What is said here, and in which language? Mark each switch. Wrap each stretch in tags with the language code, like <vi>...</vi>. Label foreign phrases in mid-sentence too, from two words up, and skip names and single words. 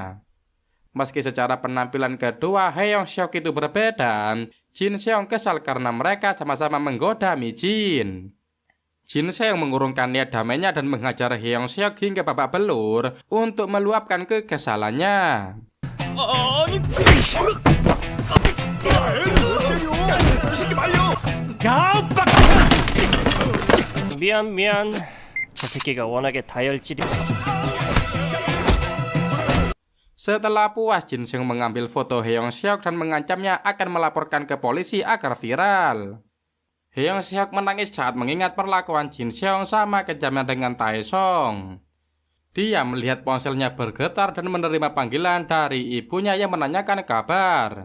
<id>Meski secara penampilan kedua Heong-seok itu berbeda, Jin Seong kesal karena mereka sama-sama menggoda Mi Jin. Jin Seong mengurungkan niat damainya dan menghajar Heong-seok hingga babak belur untuk meluapkan kekesalannya.</id> <ko>미안. 저 새끼가 워낙에 다혈질이라.</ko> <id>Setelah puas, Jin Seong mengambil foto Heong-seok dan mengancamnya akan melaporkan ke polisi agar viral. Heong-seok menangis saat mengingat perlakuan Jin Seong sama kejamnya dengan Tae Song. Dia melihat ponselnya bergetar dan menerima panggilan dari ibunya yang menanyakan kabar.</id>